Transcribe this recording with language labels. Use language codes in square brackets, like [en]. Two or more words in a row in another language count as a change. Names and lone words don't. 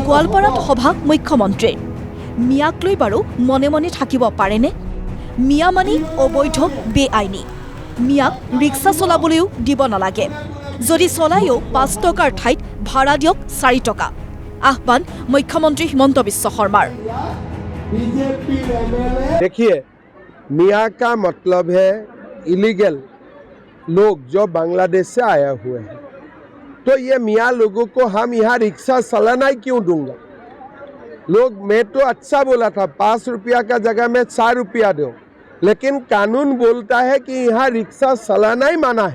[as] গোৱালপাৰাত সভা মুখ্যমন্ত্ৰীৰ। মিয়াক লৈ বাৰু মনে মনে থাকিব পাৰেনে? মিয়া মানি অবৈধ বেআইনী। মিয়াক ৰিক্সা চলাবলৈও দিব নালাগে, যদি চলায়ো 5 টকাৰ ঠাইত ভাড়া দিয়ক 4 টকা। আহ্বান মুখ্যমন্ত্ৰী হিমন্ত বিশ্ব শৰ্মাৰ। [hi] देखिए, मियाँ का मतलब है इलीगल लोग जो बांग्लादेश से आए हुए हैं। तो ये मियाँ लोगों को हम यहाँ रिक्शा चलाना ही क्यों दूंगा? लोग, मैं तो अच्छा बोला था 5 रुपया का जगह में 4 रुपया दो, लेकिन कानून बोलता है कि यहाँ रिक्शा चलाना ही माना है।